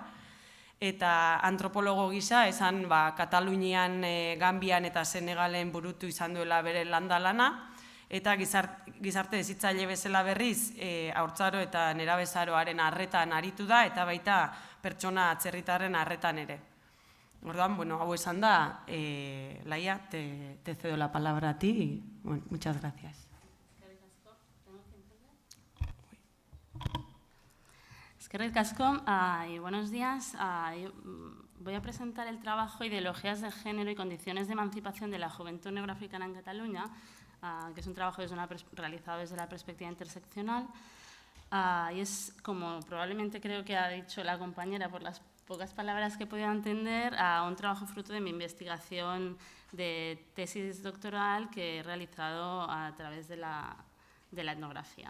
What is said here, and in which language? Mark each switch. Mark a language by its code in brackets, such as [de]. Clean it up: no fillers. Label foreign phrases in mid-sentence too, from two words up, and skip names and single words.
[eu] Eta antropologo gisa, esan Katalunian, Gambian eta Senegalen burutu izan duela bere landa lana, eta gizarte hezitzaile bezala berriz haurtzaro eta nerabezaroaren arretan aritu da eta baita pertsona atzerritarren arretan ere. Orduan, bueno, hau esan da, Laia, [es] te cedo la palabra a ti y, bueno, muchas gracias. [eu] Eskerrik asko [es] y buenos días. Voy a presentar el trabajo Ideologías de Género y Condiciones de Emancipación de la Juventud Negroafricana en Cataluña, que es un trabajo realizado desde la perspectiva interseccional. Y es, como probablemente creo que ha dicho la compañera por las pocas palabras que he podido entender, un trabajo fruto de mi investigación de tesis doctoral que he realizado a través de la etnografía.